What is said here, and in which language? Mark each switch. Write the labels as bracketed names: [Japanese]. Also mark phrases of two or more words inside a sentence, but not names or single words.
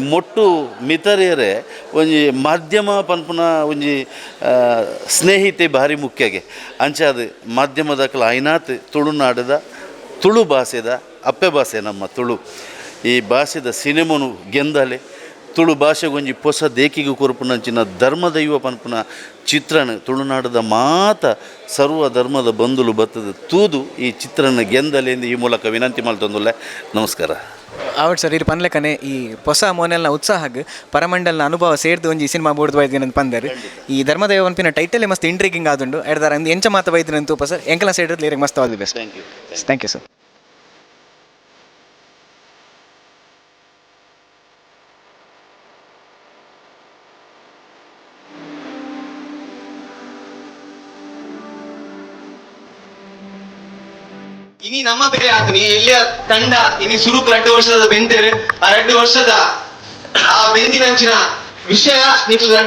[Tulu] ಮೊಟ್ಟು ಮಿತರೇರೆ ಒಂಜಿ ಮಾಧ್ಯಮ ಪನ್ಪುನ ಒಂಜಿ ಸ್ನೇಹಿತೆ ಭಾರಿ ಮುಖ್ಯಗೆ ಅಂಚಾದ ಮಾಧ್ಯಮದಕ್ಲ ಐನಾತ್ ತುಳುನಾಡದ ತುಳು ಭಾಷೆದ ಅಪ್ಪೆ ಭಾಷೆ ನಮ್ಮ ತುಳು ಈ ಭಾಷೆದ ಸಿನಿಮನು ಗೆಂದಲೆ ತುಳು ಭಾಷೆಗೊಂಜಿ ಹೊಸ ದೇಕಿಗೆ ಕೊರಪುನಂಚಿನ ಧರ್ಮದೈವ ಪನ್ಪುನ ಚಿತ್ರಣ ತುಳುನಾಡದ ಮಾತ ಸರ್ವ ಧರ್ಮದ ಬಂಧುಲು ಬತ್ತದ ತೂದು ಈ ಚಿತ್ರನ ಗೆಂದಲೆ ಎಂದು ಈ ಮೂಲಕ ವಿನಂತಿ ಮಾಡ್ತಂದುಲ್ಲೆ ನಮಸ್ಕಾರ ಅವಡ್ ಸರ್ ಇದು ಪನ್ಲೆಕ್ಕನೆ ಈ ಹೊಸ ಮೋನೆಲ್ನ ಉತ್ಸಾಹಗ್ ಪರಮಂಡಲ್ನ ಅನುಭವ ಸೇರ್ದು ಒಂಜಿ ಸಿನಿಮಾ ಬೋರ್ದು ಬೈದಿನ ಪಂದರು ಈ ಧರ್ಮದೈವ ಪನ್ಪಿನ ಟೈಟಲೇ ಮಸ್ತ್ ಇಂಟ್ರೀಗಿಂಗ್ ಆದುಂಡು ಎಡ್ದಾರ ಅಂದು ಎಂಚ ಮಾತ ಬೈದಿನ ತೂಪ ಸರ್ ಎಂಕಲ ಸೈಡ್ ಲೇರಿಗೆ ಮಸ್ತ್ [English] all the best thank you sir [Tulu] ಇನಿ ನಮ್ಮ ಬೇರೆ ಆತನಿ ಎಲ್ಲಿಯ ತಂಡ ಇನಿ ಸುರುಕು 2 ವರ್ಷದ ಬೆಂತೇರು ಆ 2 ವರ್ಷದ ಆ ಬೆಂದಿನಂಚಿನ ವಿಷಯ ನಿಕ್ಲು 2